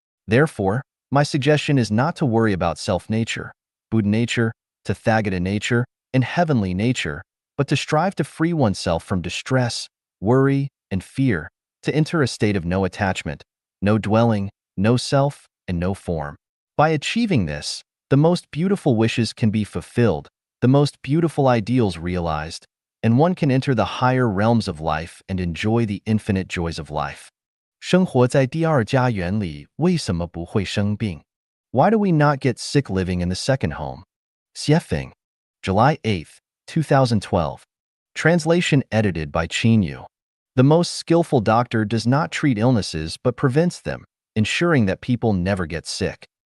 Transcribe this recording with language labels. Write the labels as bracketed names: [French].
[English] Therefore, my suggestion is not to worry about self-nature, Buddha nature, Tathagata nature, and heavenly nature, but to strive to free oneself from distress, worry, and fear, to enter a state of no attachment, no dwelling, no self, and no form. By achieving this, the most beautiful wishes can be fulfilled, the most beautiful ideals realized, and one can enter the higher realms of life and enjoy the infinite joys of life. [Chinese] 生活在第二家园里，为什么不会生病? [English] Why do we not get sick living in the second home? Xiefeng, July 8, 2012. Translation edited by Qin Yu. The most skillful doctor does not treat illnesses but prevents them, ensuring that people never get sick.